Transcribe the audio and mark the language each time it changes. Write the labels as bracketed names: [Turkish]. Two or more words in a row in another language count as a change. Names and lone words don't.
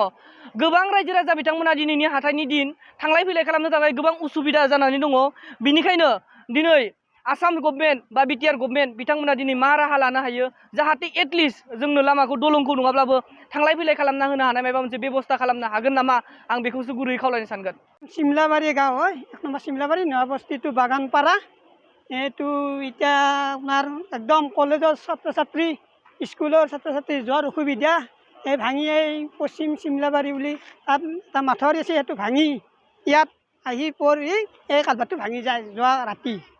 [Bodo] गोबां रायजो राजा बिथांमोना दिनैनि हाथाइनि दिन थांलाय फैलाय खालामनो थाखाय गोबां उसुबिदा जानानै दङ। बिनिखायनो दिनै आसाम गभर्नमेन्ट बा बिटिआर गभर्नमेन्ट बिथांमोना दिनै मा राहा लानो हायो, जाहाथे एटलिस्ट जोंनो लामाखौ दलंखौ नङाब्लाबो थांलाय फैलाय खालामना होनो हानाय माबा मोनसे बेबस्था खालामनो हागोन नामा, आं बेखौसो गुरैयै खावलायनो सानगोन। [Assamese] सिमलाबाৰী गाঁও হয়, 1 নম্বৰ सिमलाबाৰী, নয়াবস্তি টু বাগানপাৰা। এইটো এতিয়া আপোনাৰ একদম কলেজৰ ছাত্ৰ ছাত্ৰী, স্কুলৰ ছাত্ৰ ছাত্ৰী যোৱাৰ অসুবিধা। এই ভাঙি এই পশ্চিম চিমলাবাৰী বুলি তাত এটা মাথাউৰি আছে, সেইটো ভাঙি ইয়াত আহি পৰি এই কালভাৰটো ভাঙি যায় যোৱা ৰাতি।